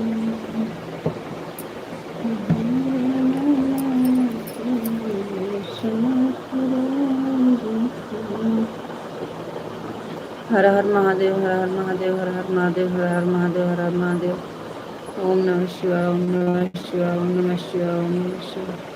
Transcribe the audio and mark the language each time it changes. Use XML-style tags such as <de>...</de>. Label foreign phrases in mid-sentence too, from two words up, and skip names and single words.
<hi>हमारे माना के लाल सपुराई दे तू हर हर महादेव हर हर महादेव हर हर महादेव हर हर महादेव हर हर महादेव</hi> <sa>ओम नमः शिवाय ओम नमः शिवाय ओम नमः शिवाय ओम नमः शिवाय</sa>